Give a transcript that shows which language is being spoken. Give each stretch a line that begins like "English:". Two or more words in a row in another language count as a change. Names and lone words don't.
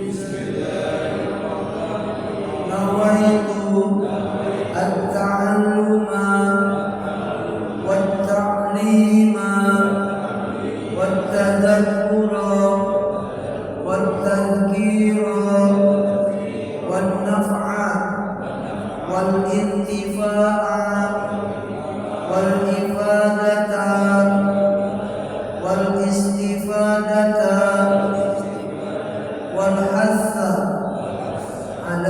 Arabic: نويت التعلم والتعليم والتدبر والتذكرة والنفع والانتفاع والإفادة والاستفادة والحث على